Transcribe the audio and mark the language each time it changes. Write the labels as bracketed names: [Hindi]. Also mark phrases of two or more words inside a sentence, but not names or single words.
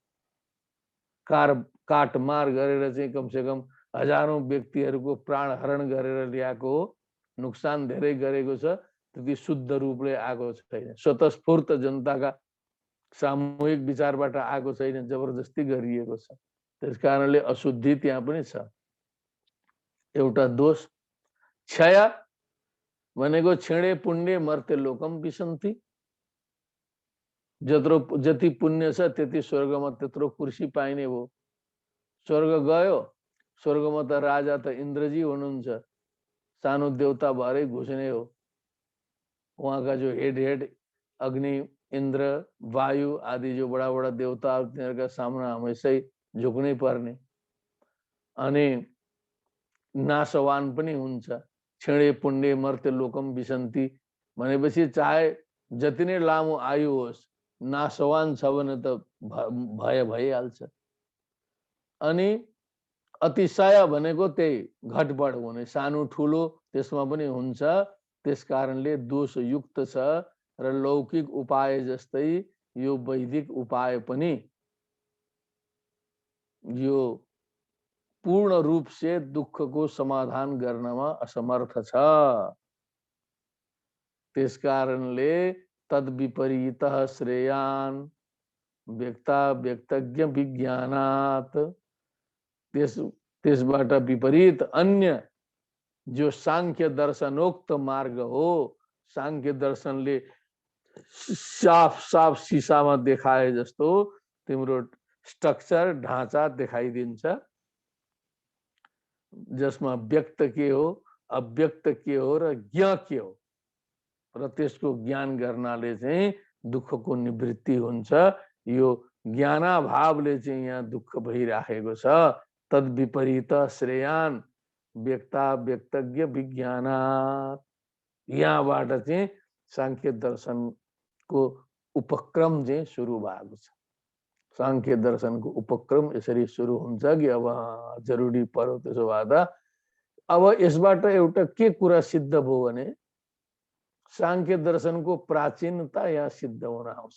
[Nepali] काटमार गरेर चाहिँ कमसेकम हजारौं व्यक्तिहरूको प्राण हरण गरेर ल्याएको हो, नुकसान धेरै गरेको छ, त्यति शुद्ध रूपले आएको छैन। स्वतस्फूर्त जनताका सामूहिक विचारबाट आएको छैन, जबरजस्ती गरिएको छ। त्यस कारणले अशुद्धि त्यहाँ पनि छ। एउटा दोष। क्षय भनेको [Sanskrit] क्षीणे पुण्य मर्ते लोकम विसन्ति। [Nepali] जति पुण्य छ त्यति स्वर्गमा त्यत्रो कुर्सी पाइने हो। स्वर्ग गयो, स्वर्गमा त राजा त इन्द्रजी हुनुहुन्छ, सानो देवता भएरै घुस्ने हो। उहाँका जो हेड अग्नि, इन्द्र, वायु आदि जो बडा बडा देवता, तिनीहरूका सामना हमेशै झुक्नै पर्ने। अनि नाशवान पनि हुन्छ। [Sanskrit] क्षीणे पुण्य मर्ते लोकम विसन्ति [Nepali] भनेपछि चाहे जति नै लामो आयु होस्, नाशवान छ भने त भइहाल्छ। अनि अतिशय भनेको त्यही घटबड हुने, सानो ठुलो त्यसमा पनि हुन्छ। त्यस कारणले दोष युक्त छ र लौकिक उपाय जस्तै यो वैदिक उपाय पनि यो [Hindi] पूर्ण रूप से दुख को [Nepali] समाधान गर्नमा असमर्थ छ। त्यस कारणले [Sanskrit] तद विपरीत श्रेयान व्यक्ता व्यक्तज्ञ विज्ञानात्, [Nepali] त्यसबाट विपरीत अन्य जो सांख्य दर्शनोक्त मार्ग हो, सांख्य दर्शनले साफ साफ शीशामा देखाए जस्तो तिम्रो स्ट्रक्चर ढाँचा देखाइदिन्छ, जसमा व्यक्त के हो, अव्यक्त के हो र ज्ञ के हो, र त्यसको ज्ञान गर्नाले चाहिँ दुःखको निवृत्ति हुन्छ। यो ज्ञानाभावले चाहिँ यहाँ दुःख भइराखेको छ। [Sanskrit] तद विपरीत श्रेयान व्यक्ता व्यक्तज्ञ विज्ञानात्, [Nepali] यहाँबाट चाहिँ सांख्य दर्शनको उपक्रम चाहिँ सुरु भएको छ। सांख्य दर्शनको उपक्रम यसरी सुरु हुन्छ कि अब जरुरी पर्यो त्यसो भए त अब यसबाट एउटा के कुरा सिद्ध भयो भने सांख्य दर्शनको प्राचीनता यहाँ सिद्ध हुन आउँछ।